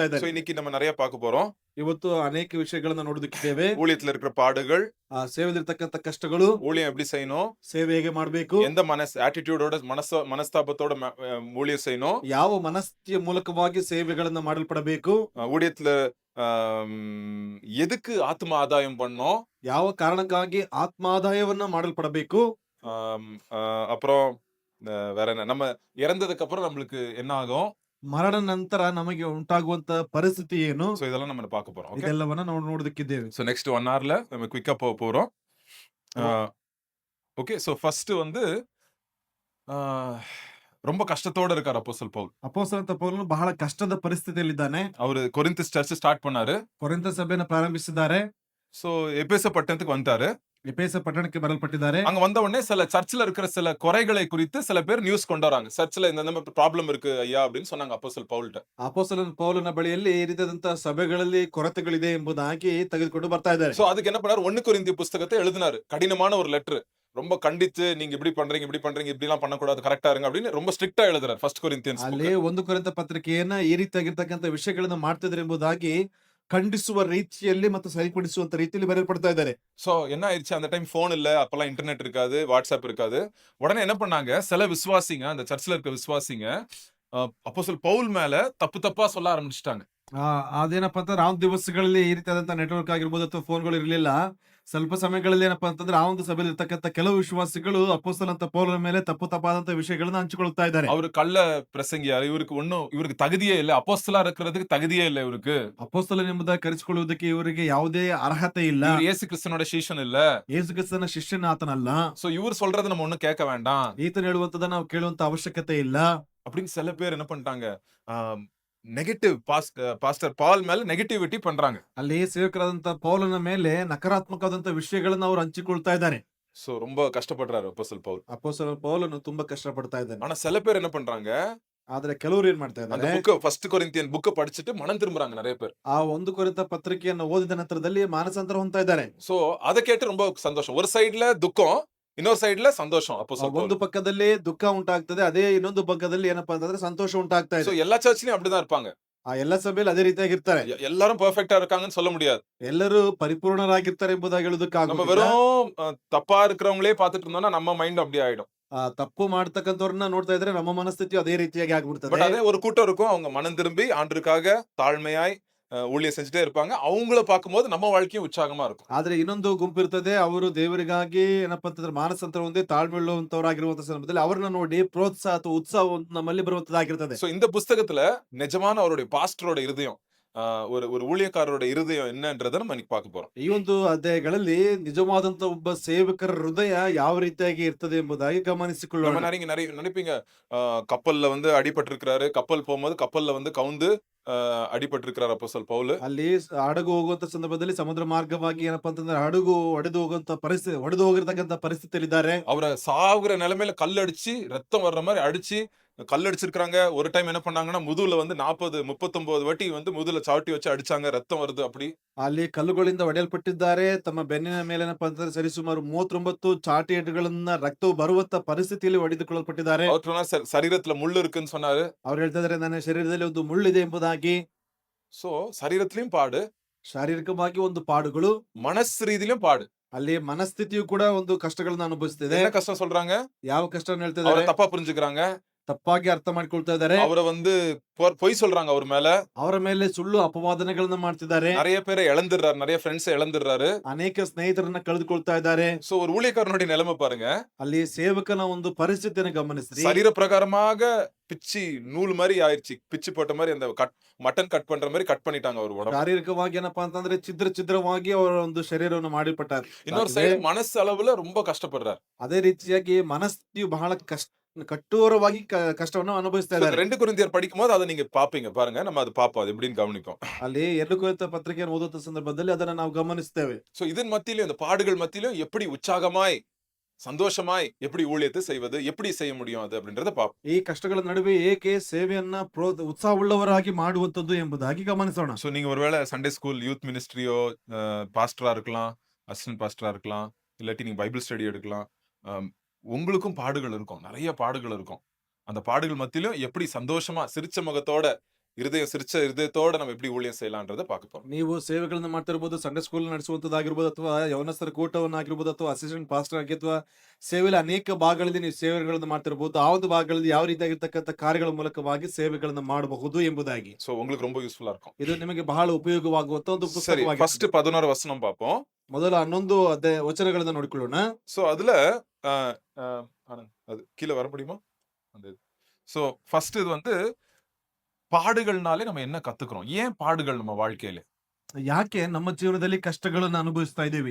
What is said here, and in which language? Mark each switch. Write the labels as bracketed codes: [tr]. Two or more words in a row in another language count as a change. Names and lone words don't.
[ta] ஸோ [kn] ಇದ್ದಾರೆ. [ta] இன்னைக்கு நம்ம நிறைய பார்க்க போறோம். [kn] ಇವತ್ತು ಅನೇಕ ವಿಷಯಗಳನ್ನ ನೋಡೋದಕ್ಕಿದ್ದೇವೆ. [ta] ஊழியத்துல இருக்கிற பாடுகள், [kn] ಆ ಸೇವೆಯಲ್ಲಿರ್ತಕ್ಕಂಥ ಕಷ್ಟಗಳು, [ta] ஊழியம் எப்படி செய்யணும், [kn] ಸೇವೆ ಹೇಗೆ ಮಾಡಬೇಕು, [ta] எந்த ஆட்டிடியூடோட மனஸ்தாபத்தோட ஊழியம் செய்யணும், [kn] ಯಾವ ಮನಸ್ಥಿತಿಯ ಮೂಲಕವಾಗಿ ಸೇವೆಗಳನ್ನ ಮಾಡಲ್ಪಡಬೇಕು, [ta] ஊழியத்துல எதுக்கு ஆத்ம ஆதாயம் பண்ணோம், [kn] ಯಾವ ಕಾರಣಕ್ಕಾಗಿ ಆತ್ಮಾದಾಯವನ್ನ ಮಾಡಲ್ಪಡಬೇಕು, [ta] அப்புறம் வேற என்ன, நம்ம இறந்ததுக்கு அப்புறம் நம்மளுக்கு என்ன ஆகும், [kn] ಮರಣ ನಂತರ ನಮಗೆ ಉಂಟಾಗುವಂತ ಪರಿಸ್ಥಿತಿ ಏನು, [ta] ஸோ இதெல்லாம் நம்ம பார்க்க போறோம். ஓகே, [kn] ಇದೆಲ್ಲವನ್ನ ನಾವು ನೋಡೋದಕ್ಕಿದ್ದೇವೆ. [ta] ஸோ [en] next 1 hour [ta] ல நம்ம குயிக்கா போக போறோம். [en] okay, so first [ta] வந்து ரொம்ப கஷ்டத்தோட இருக்கார் அப்போஸ்தலன் பவுல். [kn] ಅಪೊಸ್ತಲನಾದ ಪೌಲನು ಬಹಳ ಕಷ್ಟದ ಪರಿಸ್ಥಿತಿಯಲ್ಲಿದ್ದಾನೆ. [ta] அவரு [en] Corinthians church start [ta] பண்ணாரு. [kn] ಕೊರಿಂಥ ಸಭೆಯನ್ನು ಪ್ರಾರಂಭಿಸಿದ್ದಾರೆ. [ta] ஸோ எபேச பட்டணத்துக்கு வந்துட்டாரு. [kn] ಎಫೆಸ ಪಟ್ಟಣಕ್ಕೆ ಬರಲ್ಪಟ್ಟಿದ್ದಾರೆ. [ta] அங்க வந்த உடனே சில சர்ச்சில் இருக்கிற சில குறைகளை குறித்து சில பேர் நியூஸ் கொண்டு வராங்க. சர்ச்சில் இந்த ப்ராப்ளம் இருக்கு ஐயா அப்படின்னு சொன்னாங்க அப்போஸ்தலன் பவுல்ட்ட. [kn] ಅಪೊಸ್ತಲನ ಪೌಲನ ಬಳಿಯಲ್ಲಿ ಈ ರೀತಿಯಾದಂತಹ ಸಭೆಗಳಲ್ಲಿ ಕೊರತೆಗಳಿದೆ ಎಂಬುದಾಗಿ ತೆಗೆದುಕೊಂಡು ಬರ್ತಾ ಇದ್ದಾರೆ. [ta] சோ அதுக்கு என்ன பண்ணாரு, 1 கொரிந்திய புஸ்தகத்தை எழுதினாரு. கடினமான ஒரு லெட்டர், ரொம்ப கண்டித்து நீங்க இப்படி பண்றீங்க இப்படி எல்லாம் பண்ணக்கூடாது, கரெக்டா இருங்க அப்படின்னு ரொம்ப ஸ்ட்ரிக்ட்டா எழுதுறாரு [en] first Corinthians. [kn] ಅಲ್ಲಿ 1 ಕೊರಿಂಥ ಪತ್ರಿಕೆಯನ್ನ ಈ ರೀತಿಯಾಗಿರ್ತಕ್ಕಂಥ ವಿಷಯಗಳನ್ನ ಮಾಡ್ತಿದ್ದಾರೆ ಎಂಬುದಾಗಿ ಖಂಡಿಸುವ ರೀತಿಯಲ್ಲಿ ಮತ್ತು ಸರಿಪಡಿಸುವಂತ ರೀತಿಯಲ್ಲಿ ಬರೆಯಲ್ಪಡ್ತಾ ಇದ್ದಾರೆ. [ta] சோ என்ன ஆயிடுச்சு, அந்த டைம் போன் இல்ல, அப்பெல்லாம் இன்டர்நெட் இருக்காது, வாட்ஸ்அப் இருக்காது. உடனே என்ன பண்ணாங்க, சில விசுவாசிங்க, அந்த சர்ச்சில் இருக்க விசுவாசிங்க அப்போஸ்தலன் பவுல் மேல தப்பா சொல்ல ஆரம்பிச்சிட்டாங்க. [kn] ಅದೇನಪ್ಪ ಅಂತಂದ್ರೆ ಆ ದಿವಸಗಳಲ್ಲಿ ಈ ರೀತಿಯಾದಂತಹ ನೆಟ್ವರ್ಕ್ ಆಗಿರ್ಬೋದು ಅಥವಾ ಫೋನ್ಗಳು ಇರಲಿಲ್ಲ. ಸ್ವಲ್ಪ ಸಮಯಗಳಲ್ಲಿ ಏನಪ್ಪಾ ಅಂತಂದ್ರೆ ಆ ಒಂದು ಸಭೆಯಲ್ಲಿ ಇರ್ತಕ್ಕಂಥ ಕೆಲವು ವಿಶ್ವಾಸಿಗಳು ಅಪೊಸ್ತಲನಾದ ಪೌಲನ ಮೇಲೆ ತಪ್ಪಾದಂತಹ ವಿಷಯಗಳನ್ನ ಹಂಚಿಕೊಳ್ತಾ ಇದ್ದಾರೆ. [ta] அவரு கள்ள பிரசங்கியார், இவருக்கு தகுதியே இல்ல, அப்போஸ்தலரா இருக்கிறதுக்கு தகுதியே இல்ல இவருக்கு, [kn] ಅಪೊಸ್ತಲನ್ ಎಂಬುದಾಗಿ ಕರೆಸಿಕೊಳ್ಳುವುದಕ್ಕೆ ಇವರಿಗೆ ಯಾವುದೇ ಅರ್ಹತೆ ಇಲ್ಲ, [ta] இவர் இயேசு கிறிஸ்துவோட சீஷன் இல்ல, [kn] ಯೇಸು ಕ್ರಿಸ್ತನ ಶಿಷ್ಯನ ಆತನಲ್ಲ, [ta] சோ இவர் சொல்றதை நம்ம ஒண்ணும் கேட்க வேண்டாம், [kn] ಈತನ ಹೇಳುವಂತದನ್ನ ನಾವು ಕೇಳುವಂತ ಅವಶ್ಯಕತೆ ಇಲ್ಲ [ta] அப்படின்னு சில பேர் என்ன பண்ணிட்டாங்க, [en] negative pastor Paul [ta] மேல நெகட்டிவிட்டி பண்றாங்க. [kn] ಅಲ್ಲಿ ಸೇವಕರಾದಂತ ಪೌಲನ ಮೇಲೆ ನಕಾರಾತ್ಮಕವಾದಂತ ವಿಷಯಗಳನ್ನ ಅವ್ರು ಹಂಚಿಕೊಳ್ತಾ ಇದ್ದಾರೆ. [ta] சோ ரொம்ப கஷ்டப்படுறாரு அப்போஸ்தலன் பவுல். [kn] ಅಪೊಸ್ತಲ ಪೌಲನು ತುಂಬಾ ಕಷ್ಟಪಡ್ತಾ ಇದ್ದಾನೆ. [ta] ஆனா சில பேர் என்ன பண்றாங்க, [kn] ಆದ್ರೆ ಕೆಲವರು ಏನ್ ಮಾಡ್ತಾ [ta] அந்த [kn] ಇದ್ದಾರೆ, [en] book first Corinthian book [ta] படிச்சுட்டு மனம் திரும்புறாங்க நிறைய பேர். [kn] ಆ 1 ಕೊರಿಂಥ ಪತ್ರಿಕೆಯನ್ನು ಓದಿದ ನಂತರದಲ್ಲಿ ಮಾನಸಾಂತರ ಹೊಂದ್ತಾ ಇದ್ದಾರೆ. [ta] சோ அதை கேட்டு ரொம்ப சந்தோஷம். ஒரு சைடுல துக்கம், இன்னொரு ಸೈಡ್ல ಸಂತೋಷம். அப்போஸ்தலன் [kn] ಒಂದು [ta] பவுல். [kn] ಪಕ್ಕದಲ್ಲಿ ದುಃಖ ಉಂಟಾಗ್ತದೆ, ಅದೇ ಇನ್ನೊಂದು ಪಕ್ಕದಲ್ಲಿ ಏನಪ್ಪಾ ಅಂತಂದ್ರೆ ಸಂತೋಷ ಉಂಟಾಗ್ತಾ [ta] சோ [kn] ಇದೆ. [ta] எல்லா சர்ச்லயும் அப்படிதான் இருப்பாங்க. [kn] ಆ ಎಲ್ಲ ಸಭೆಯಲ್ಲಿ ಅದೇ ರೀತಿಯಾಗಿರ್ತಾರೆ. [ta] எல்லாரும் பெர்ஃபெக்ட்டா இருக்காங்கன்னு சொல்ல முடியாது. [kn] ಎಲ್ಲರೂ ಪರಿಪೂರ್ಣರಾಗಿರ್ತಾರೆ ಎಂಬುದಾಗಿ [ta] நம்ம [kn] ಹೇಳುವುದಕ್ಕಾಗುವುದಿಲ್ಲ. [ta] வெறும் தப்பா இருக்கிறவங்களே பார்த்துட்டு இருந்தோம்னா நம்ம மைண்ட் அப்படி ஆயிடும். [kn] ತಪ್ಪು ಮಾಡ್ತಕ್ಕಂಥವ್ರನ್ನ ನೋಡ್ತಾ ಇದ್ರೆ ನಮ್ಮ ಮನಸ್ಥಿತಿಯು ಅದೇ ರೀತಿಯಾಗಿ [ta] பட் [kn] ಆಗ್ಬಿಡ್ತದೆ. [ta] அதே ஒரு கூட்டம் இருக்கும். அவங்க மனம் திரும்பி ஆண்டவருக்காக தாழ்மையாய் ஊழியம் செஞ்சுட்டே இருப்பாங்க. அவங்கள பார்க்கும்போது நம்ம வாழ்க்கையும் உற்சாகமா இருக்கும். [kn] ಆದ್ರೆ ಇನ್ನೊಂದು ಗುಂಪು ಇರ್ತದೆ. ಅವರು ದೇವರಿಗಾಗಿ ಏನಪ್ಪಾ ಅಂತಂದ್ರೆ ಮಾನಸಾಂತರ ಹೊಂದಿ ತಾಳ್ಮೆ ಉಳ್ಳಂತವರಾಗಿರುವಂತ ಸಂದರ್ಭದಲ್ಲಿ ಅವರನ್ನ ನೋಡಿ ಪ್ರೋತ್ಸಾಹ ಅಥವಾ ಉತ್ಸಾಹ ಒಂದು ನಮ್ಮಲ್ಲಿ ಬರುವಂತದ್ದಾಗಿರ್ತದೆ. [ta] சோ இந்த புஸ்தகத்துல நிஜமான அவருடைய பாஸ்டரோட இருதயம், ஒரு ஒரு ஊழியக்காரரோட இருதயம் என்னன்றதை நம்ம இன்னைக்கு பார்க்க போறோம். [kn] ಈ ಒಂದು ಅಧ್ಯಾಯಗಳಲ್ಲಿ ನಿಜವಾದಂತ ಒಬ್ಬ ಸೇವಕರ ಹೃದಯ ಯಾವ ರೀತಿಯಾಗಿ ಇರ್ತದೆ ಎಂಬುದಾಗಿ [ta] நம்ம [kn] ಗಮನಿಸಿಕೊಳ್ಳೋಣ. [ta] நிறைய நினைப்பீங்க, கப்பல்ல வந்து அடிபட்டிருக்கிறாரு, கப்பல் போகும்போது கப்பல்ல வந்து கவுந்து அடிபட்டிருக்கிறார் அப்போஸ்தலன் பவுல். [kn] ಅಲ್ಲಿ ಹಡಗು ಹೋಗುವಂತ ಸಂದರ್ಭದಲ್ಲಿ ಸಮುದ್ರ ಮಾರ್ಗವಾಗಿ ಏನಪ್ಪಾ ಅಂತಂದ್ರೆ ಹಡಗು ಒಡೆದು ಹೋಗುವಂತ ಪರಿಸ್ಥಿತಿ, ಒಡೆದು ಹೋಗಿರ್ತಕ್ಕಂತ ಪರಿಸ್ಥಿತಿಯಲ್ಲಿದ್ದಾರೆ. [ta] அவரை சாகுற நிலைமையில கல்லடிச்சு ரத்தம் வர்ற மாதிரி அடிச்சு கல்லடிச்சிருக்காங்க. ஒரு டைம் என்ன பண்ணாங்கன்னா முதுகுல வந்து 39 வாட்டி வந்து முதுகுல சாவட்டி வச்சு அடிச்சாங்க, ரத்தம் வருது அப்படி. [kn] ಅಲ್ಲಿ ಕಲ್ಲುಗಳಿಂದ ಹೊಡೆಯಲ್ಪಟ್ಟಿದ್ದಾರೆ. ತಮ್ಮ ಬೆನ್ನಿನ ಮೇಲೆ ಏನಪ್ಪಾ ಅಂತಂದ್ರೆ ಸರಿಸುಮಾರು 39 ಚಾಟಿ ಏಟುಗಳನ್ನ ರಕ್ತವು ಬರುವಂತ ಪರಿಸ್ಥಿತಿಯಲ್ಲಿ ಹೊಡೆದುಕೊಳ್ಳಲ್ಪಟ್ಟಿದ್ದಾರೆ. [ta] அவர் சொன்னார், சரீரத்துல முள்ளு இருக்குன்னு சொன்னாரு. [kn] ಅವ್ರು ಹೇಳ್ತಾ ಇದಾರೆ, ನನ್ನ ಶರೀರದಲ್ಲಿ ಒಂದು ಮುಳ್ಳಿದೆ ಎಂಬುದಾಗಿ. [ta] சோ சரீரத்திலயும் பாடு, [kn] ಶಾರೀರಿಕವಾಗಿ ಒಂದು ಪಾಡುಗಳು, [ta] மனசு ரீதியிலும் பாடு. [kn] ಅಲ್ಲಿ ಮನಸ್ಥಿತಿಯು ಕೂಡ ಒಂದು ಕಷ್ಟಗಳನ್ನ ಅನುಭವಿಸ್ತಿದೆ. [ta] என்ன கஷ்டம் சொல்றாங்க? [kn] ಯಾವ ಕಷ್ಟವನ್ನು ಹೇಳ್ತಾ [ta] அவரை [kn] ಇದ್ದಾರೆ? [ta] தப்பா புரிஞ்சுக்கிறாங்க. [kn] ತಪ್ಪಾಗಿ ಅರ್ಥ ಮಾಡ್ಕೊಳ್ತಾ ಇದ್ದಾರೆ. [ta] அவரை வந்து பொய் சொல்றாங்க அவர் மேல. [kn] ಅವರ ಮೇಲೆ ಸುಳ್ಳು ಅಪವಾದನೆಗಳನ್ನ ಮಾಡ್ತಿದ್ದಾರೆ. [ta] நிறைய பேரை இழந்துடுறாரு, நிறைய ஃப்ரெண்ட்ஸ் இழந்துடுறாரு. [kn] ಅನೇಕ ಸ್ನೇಹಿತರನ್ನ ಕಳೆದುಕೊಳ್ತಾ ಇದ್ದಾರೆ. [ta] சோ ஒரு ஊழியக்காரனுடைய நிலைமை பாருங்க. [kn] ಅಲ್ಲಿ ಸೇವಕನ ಒಂದು ಪರಿಸ್ಥಿತಿಯನ್ನು ಗಮನಿಸ್ರಿ. [ta] சரீர பிரகாரமாக பிச்சு நூல் மாதிரி ஆயிடுச்சு. பிச்சு போட்ட மாதிரி அந்த [en] mutton cut [ta] பண்ற மாதிரி கட் பண்ணிட்டாங்க அவர் உடம்பு. [kn] ಶಾರೀರಿಕವಾಗಿ ಏನಪ್ಪಾ ಅಂತಂದ್ರೆ ಛಿದ್ರವಾಗಿ ಅವರ ಒಂದು ಶರೀರವನ್ನು ಮಾಡಿಪಟ್ಟಾರೆ. [ta] இன்னொரு சைடு மனசு அளவுல ரொம்ப கஷ்டப்படுறாரு. [kn] ಅದೇ ರೀತಿಯಾಗಿ ಮನಸ್ಥಿತಿಯು ಬಹಳ ಕಠೋರವಾಗಿ ಕಷ್ಟವನ್ನು ಅನುಭವಿಸ್ತಾ ಇದ್ದಾರೆ. [ta] 2 கொரிந்தியர் படிக்கும்போது அதை நீங்க பாப்பீங்க பாருங்க. நம்ம அது பாப்போம், அது எப்படின்னு கவனிப்போம். [kn] ಅಲ್ಲಿ 2 ಕೊರಿಂಥ ಪತ್ರಿಕೆಯನ್ನು ಓದುವಂತ ಸಂದರ್ಭದಲ್ಲಿ ಅದನ್ನ ನಾವು ಗಮನಿಸ್ತೇವೆ. [ta] சோ இதன் மத்தியிலும் இந்த பாடுகள் மத்தியிலும் எப்படி உற்சாகமாய் சந்தோஷமாய் எப்படி ஊழியத்தை செய்வது, எப்படி செய்ய முடியும் அது அப்படின்றத பாப்போம். [kn] ಈ ಕಷ್ಟಗಳ ನಡುವೆ ಏಕೆ ಸೇವೆಯನ್ನ ಉತ್ಸಾಹವುಳ್ಳವರಾಗಿ ಮಾಡುವಂತದ್ದು ಎಂಬುದಾಗಿ ಗಮನಿಸೋಣ. [ta] சோ நீங்க ஒருவேளை [en] Sunday school, youth ministry, [ta] பாஸ்டரா இருக்கலாம், [en] assistant pastor [ta] இருக்கலாம், இல்லாட்டி நீங்க [en] Bible study [ta] எடுக்கலாம். உங்களுக்கும் பாடுகள் இருக்கும், நிறைய பாடுகள் இருக்கும். அந்த பாடுகள் மத்தியிலும் எப்படி சந்தோஷமா சிரிச்ச முகத்தோட, சிரிச்ச இருதயத்தோட நம்ம எப்படி ஊழியம் செய்யலாம்ன்றத பார்க்க போறோம். [kn] ನೀವು ಸೇವೆಗಳನ್ನ ಮಾಡ್ತಿರ್ಬೋದು, [en] Sunday school [kn] ನಡೆಸುವಂತದ್ದಾಗಿರ್ಬೋದು, ಅಥವಾ ಯವನಸ್ಥರ ಕೂಟವನ್ನಾಗಿರ್ಬೋದು, ಅಥವಾ [en] assistant pastor [kn] ಆಗಿ, ಅಥವಾ ಸೇವೆಯಲ್ಲಿ ಅನೇಕ ಭಾಗಗಳಲ್ಲಿ ನೀವು ಸೇವೆಗಳನ್ನ ಮಾಡ್ತಿರ್ಬೋದು. ಆ ಒಂದು ಭಾಗಗಳಲ್ಲಿ ಯಾವ ರೀತಿಯಾಗಿರ್ತಕ್ಕಂಥ ಕಾರ್ಯಗಳ ಮೂಲಕವಾಗಿ ಸೇವೆಗಳನ್ನ ಮಾಡಬಹುದು ಎಂಬುದಾಗಿ. [ta] சோ உங்களுக்கு ரொம்ப யூஸ்ஃபுல்லா இருக்கும். [kn] ಇದು ನಿಮಗೆ ಬಹಳ ಉಪಯೋಗವಾಗುವಂತ ಒಂದು [ta] சரி, [kn] ಪುಸ್ತಕವಾಗಿದೆ. [ta] ಫಸ್ಟ್ 11 வசனம் பார்ப்போம். [kn] ಮೊದಲ 11 ವಚನಗಳನ್ನ ನೋಡಿಕೊಳ್ಳೋಣ. [ta] சோ அதுல அது கீழ வர முடியுமா? அந்த [en] so first [ta] இது வந்து பாடுகள்னாலே நம்ம என்ன கத்துக்கிறோம்? ஏன் பாடுகள் நம்ம வாழ்க்கையில? [kn] ಯಾಕೆ ನಮ್ಮ ಜೀವನದಲ್ಲಿ ಕಷ್ಟಗಳನ್ನ ಅನುಭವಿಸ್ತಾ ಇದ್ದೀವಿ?